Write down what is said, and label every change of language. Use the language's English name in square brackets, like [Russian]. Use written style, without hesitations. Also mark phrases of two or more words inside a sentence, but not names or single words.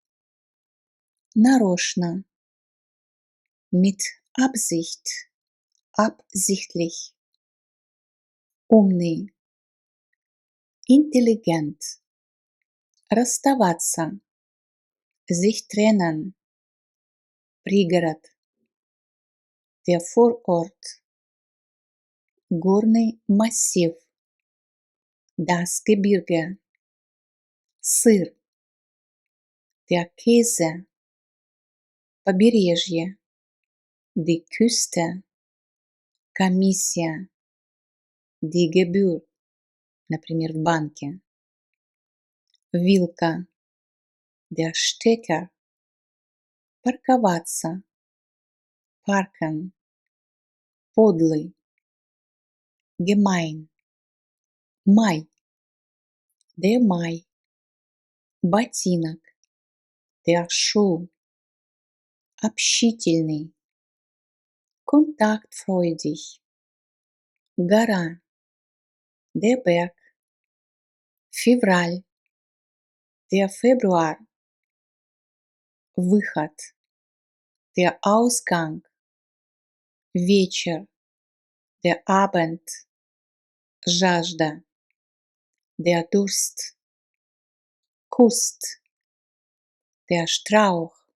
[German] нарочно, mit Absicht, absichtlich, умный, intelligent, расставаться, sich trennen, пригород, der Vorort, [Russian] горный массив, [German] das Gebirge, сыр, der Käse, побережье, die Küste, комиссия, die Gebühr, [Russian] например, в банке, вилка, [German] der Stecker, парковаться, parken, подлый, gemein, май, der Mai, ботинок, der Schuh, [Russian] общительный, kontaktfreudig, гора, [German] der Berg, февраль, der Februar, выход, der Ausgang, вечер, der Abend, жажда, der Durst, Kust, der Strauch,